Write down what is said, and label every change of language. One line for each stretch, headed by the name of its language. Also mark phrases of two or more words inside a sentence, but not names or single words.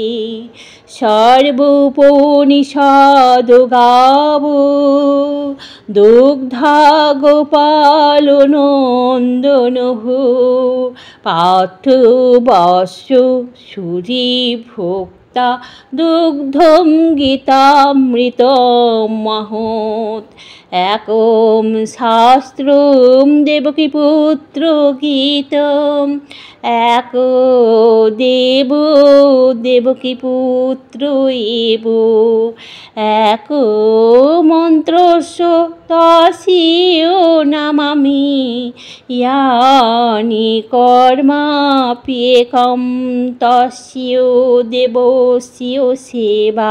Sanskrit: সর্বোপনিষদো গাবো দুগ্ধা গোপালনন্দনঃ পার্থো বৎস সুধীভোক্তা দুগ্ধং গীতামৃতম মহৎ। একম শাস্ত্রম দেবকীপুত্র গীতম এক দেব দেবকীপুত্র এব এক মন্ত্রস্য তস্য নমামি ইয়ানি কর্মাপ্যেকং তস্য দেবস্য সেবা।